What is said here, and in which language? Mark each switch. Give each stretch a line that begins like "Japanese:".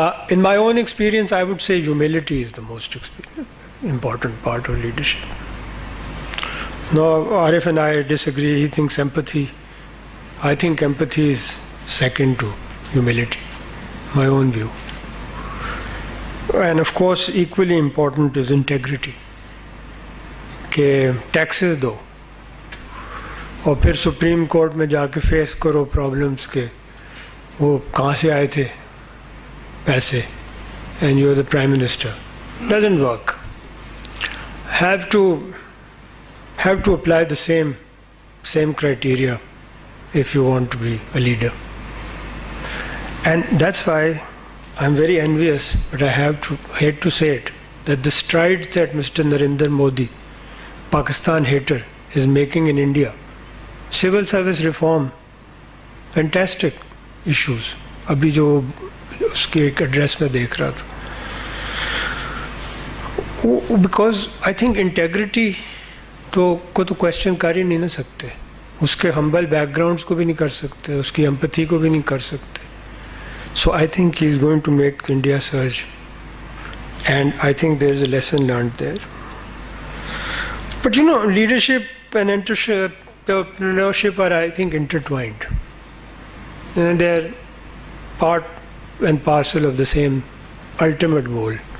English: In my own experience, I would say humility is the most important part of leadership. No, Arif and I disagree. He thinks empathy. I think empathy is second to humility. My own view. And of course, equally important is integrity.
Urdu: کہ taxes دو اور پھر supreme court میں جا کے face کرو problems کے وہ کہاں سے آئے تھے پیسے,
English: And you are the prime minister. Doesn't work. Have to apply the same criteria if you want to be a leader. And that's why I'm very envious, but I hate to say it, that the strides that Mr. Narendra Modi, Pakistan hater, is making in India. Civil service reform, fantastic issues.
Urdu: Abhi jo uske ek address mein dekh raha tha.
English: Because I think integrity
Urdu: کو تو question کر ہی نہیں نہ سکتے, اس کے ہمبل back grounds کو بھی نہیں کر سکتے, اس کی ایمپتھی کو بھی نہیں کر سکتے.
English: So I think he is going to make India surge, and I think there is a lesson learned there. But you know, leadership and entrepreneurship are, I think, intertwined. And they are part and parcel of the same ultimate goal.